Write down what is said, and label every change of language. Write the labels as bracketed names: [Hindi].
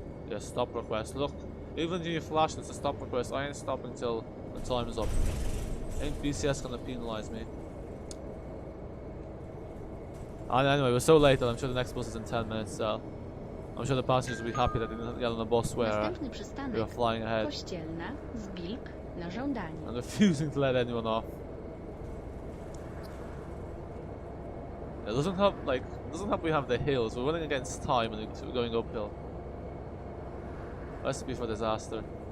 [English] Yeah, stop request. Look, even when you flash, it's a stop request. I ain't stopping till the time is up. Ain't BCS gonna penalise me? And anyway, we're so late that I'm sure the next bus is in 10 minutes, so I'm sure the passengers will be happy that they didn't get on a bus where [Polish] Następny [English] we [Polish] przystanek. [English] were flying ahead [Polish] Kościelna, Zbilk, na żądanie. [English] and refusing to let anyone off. It doesn't help we have the hills. We're running against time and we're going uphill. Recipe for disaster.